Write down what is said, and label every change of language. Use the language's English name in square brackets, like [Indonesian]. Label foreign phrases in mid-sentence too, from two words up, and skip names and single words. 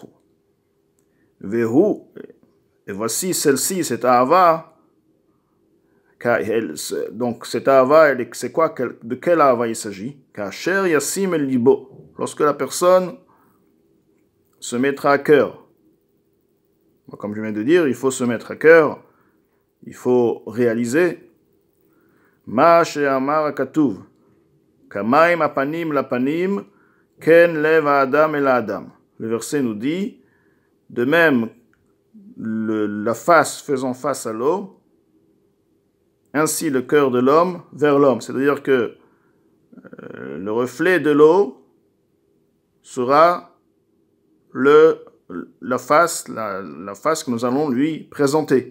[Hebrew] Vehu, [French] et voici celle-ci, cette Ahava, donc cette Ahava, c'est quoi, de quelle Ahava il s'agit? [Hebrew] כאשר ישים אל לבו, [French] lorsque la personne se mettra à cœur. Comme je viens de dire, il faut se mettre à cœur, il faut réaliser [Hebrew] מה שאמר הכתוב, כמים הפנים לפנים, כן לב אדם אל אדם. [French] Le verset nous dit, de même, la face faisant face à l'eau, ainsi le cœur de l'homme vers l'homme. C'est-à-dire que le reflet de l'eau sera la face que nous allons lui présenter.